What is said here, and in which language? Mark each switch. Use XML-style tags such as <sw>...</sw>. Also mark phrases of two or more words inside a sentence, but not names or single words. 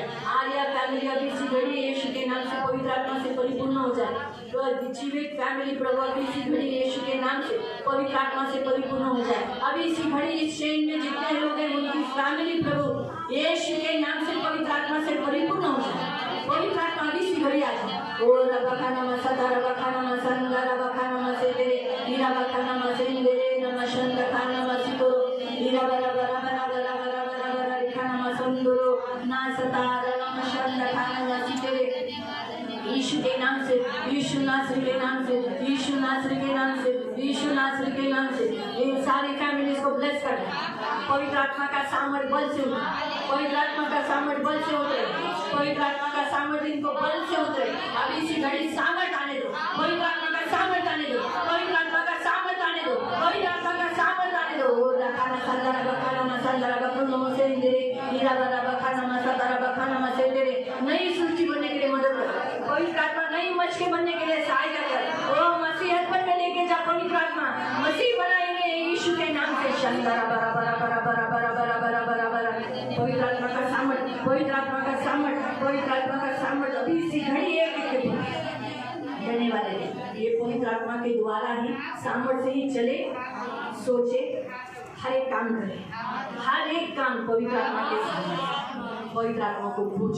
<hi>आर्या फैमिली अभी इसी घड़ी यीशु के नाम से पवित्र आत्मा से परिपूर्ण हो जाए। तो जीवित फैमिली प्रभु अभी इसी घड़ी यीशु के नाम से पवित्र आत्मा से परिपूर्ण हो जाए। अभी इसी घड़ी इस चेन में जितने लोग हैं उनकी फैमिली प्रभु यीशु के नाम से पवित्र आत्मा से परिपूर्ण हो जाए। पवित्र आत्मा अभी इसी घड़ी आ जाए। ओ रबखाना मसदा रबखाना मसंदा रबखाना मसेदे नीरा बखाना मसेंदे नम शंद खाना मसिको नीरा बरा बरा बरा बरा बरा बरा बरा रिखाना मसंदरो ना सतार नम शंद खाना मसिके। यीशु के नाम से, यीशु नासरी के नाम से, यीशु नासरी के नाम से, यीशु नासरी के नाम से इन सारी फैमिलीज को ब्लेस कर। पवित्र आत्मा का सामर्थ बल से उतरे, पवित्र आत्मा का सामर्थ बल से उतरे, पवित्र आत्मा का सामर्थ इनको बल से उतरे। अब इसी घड़ी सामर्थ आने दो, पवित्र आत्मा का सामर्थ आने दो, पवित्र आत्मा का सामर्थ आने दो, पवित्र आत्मा का सामर्थ आने दो। ओ रखाना संदरा बखाना मसंदरा बखुन मसेंदे नीरा बरा बखाना मसंदरा बखाना मसेंदे। नई सृष्टि बनने के लिए मदद कर, पवित्र आत्मा नई मछली बनने के लिए सहायता कर। ओ मसीहत पर लेके जा, पवित्र आत्मा मसीह बनाएंगे यीशु के नाम से। शंदरा बरा बरा बरा बरा बरा बरा बरा बरा बरा। पवित्र आत्मा का सामर्थ, पवित्र आत्मा का सामर्थ, पवित्र आत्मा का सामर्थ अभी इसी घड़ी एक देने वाले हैं। ये पवित्र आत्मा के द्वारा ही सामर्थ से ही चले, सोचे, हर एक काम करे, हर एक काम पवित्र आत्मा के सामने, पवित्र आत्मा को पूछ।</hi>